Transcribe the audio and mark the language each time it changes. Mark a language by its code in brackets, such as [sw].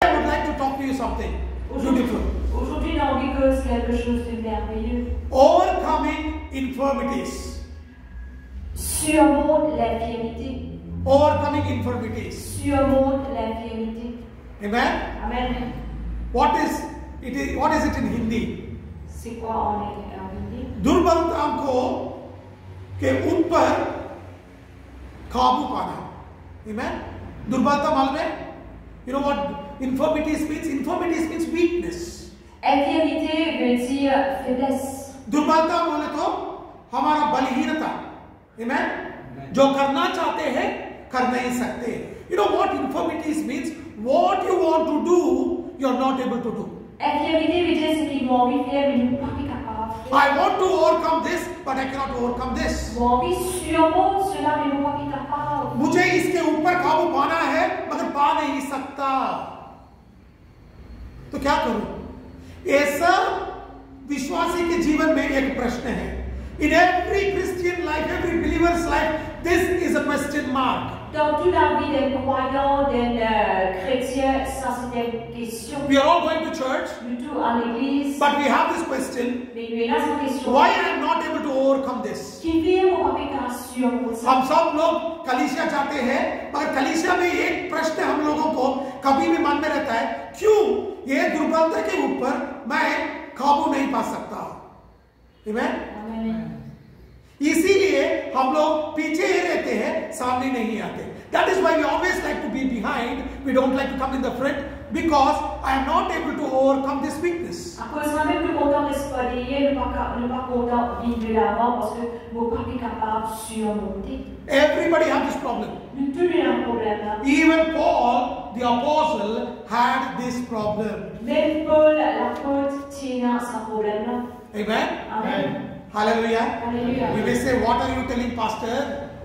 [en] to you something beautiful. [fr] Aujourd'hui, il a envie que c'est quelque chose de merveilleux. [en] Overcoming infirmities. [fr] Surmonte l'infirmité. [en] Overcoming infirmities. [fr] Surmonte l'infirmité. [en] Amen. Amen. What is it in Hindi? [fr] C'est quoi en hindi? [hi] दुर्बलता को के ऊपर काबू पाना. Amen. दुर्बलता मालूम है? [en] You know what infirmities means? Infirmities means weakness. [fr] Infirmité veut dire faiblesse. [hi] दुर्बलता बोले तो हमारा बलहीनता. Amen. जो करना चाहते हैं कर नहीं सकते. [en] You know what infirmities means? What you want to do, you are not able to do. [fr] Infirmité veut dire ce qu'ils ont envie de faire mais ils ne sont pas capables. [en] I want to overcome this, but I cannot overcome this. [fr] Ils ont envie de surmonter cela mais ils ne sont pas capables. [hi] मुझे इसके ऊपर काबू पाना है मगर पा नहीं सकता. तो क्या करूं? ऐसा विश्वासी के जीवन में एक प्रश्न है. [en] In every Christian life, every believer's life, this is a question mark. [fr] Dans toute la vie d'un croyant, d'un chrétien, ça c'est une question. [en] We are all going to church, [fr] Nous tous à l'église. [en] but we have this question: [fr] Mais nous avons cette question. [en] why I am not able to overcome this? [fr] Qui vient au capital surmonter ça? [hi] हम सब लोग कलीसिया जाते हैं, मगर कलीसिया में एक प्रश्न हम लोगों को कभी भी मन में रहता है, क्यों ये दुर्बलता के ऊपर मैं काबू नहीं पा सकता? [en] Amen? [hi] इसीलिए हम लोग पीछे ही रहते हैं, सामने नहीं आते. [en] That is why we always like to be behind. We don't like to come in the front because I am not able to overcome this weakness. [fr] À cause ça même plus content de se parler, ne pas content de vivre l'avant parce que nous pas capable de surmonter. [en] Everybody has this problem. [fr] Nous tous avons un problème là. [en] Even Paul, the apostle, had this problem. [fr] Même Paul, l'apôtre, tient ce problème là. [en] Amen. Amen. Hallelujah. Hallelujah. We may say, what are you telling, pastor?